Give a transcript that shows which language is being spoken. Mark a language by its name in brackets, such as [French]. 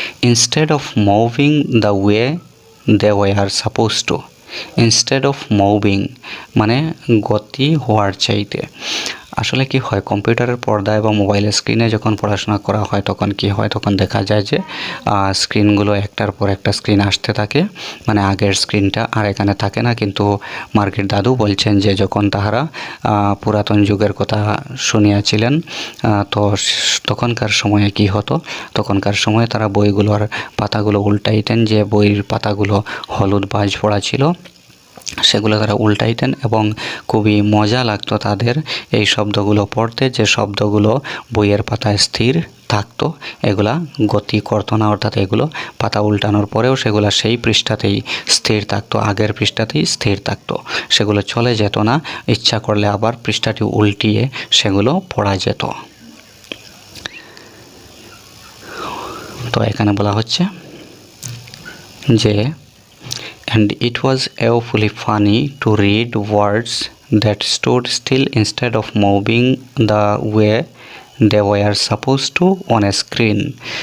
[English] instead of moving the way they were supposed to. instead of moving [Bangla] মানে গতি হওয়ার চাইতে। আসলে কি হয়, কম্পিউটারের পর্দায় বা মোবাইলের স্ক্রিনে যখন পড়াশোনা করা হয় তখন কি হয়, তখন দেখা যায় যে স্ক্রিনগুলো একটার পর একটা স্ক্রিন আসতে থাকে, মানে আগের স্ক্রিনটা আর এখানে থাকে না। কিন্তু মার্গির দাদু বলছেন যে যখন তাহারা পুরাতন যুগের কথা শুনিয়াছিলেন, তো তখনকার সময়ে কি হতো, তখনকার সময়ে তারা বইগুলোর পাতাগুলো উল্টাইতেন, যে বইয়ের পাতাগুলো হলুদ বাজ পড়া ছিল সেগুলো তারা উল্টাইতেন এবং খুবই মজা লাগতো তাদের এই শব্দগুলো পড়তে, যে শব্দগুলো বইয়ের পাতায় স্থির থাকতো, এগুলা গতি করতো না, অর্থাৎ এগুলো পাতা উল্টানোর পরেও সেগুলো সেই পৃষ্ঠাতেই স্থির থাকতো, আগের পৃষ্ঠাতেই স্থির থাকতো, সেগুলো চলে যেত না। ইচ্ছা করলে আবার পৃষ্ঠাটি উল্টিয়ে সেগুলো পড়া যেত। তো এখানে বলা হচ্ছে যে [English] and it was awfully funny to read words that stood still instead of moving the way they were supposed to on a screen.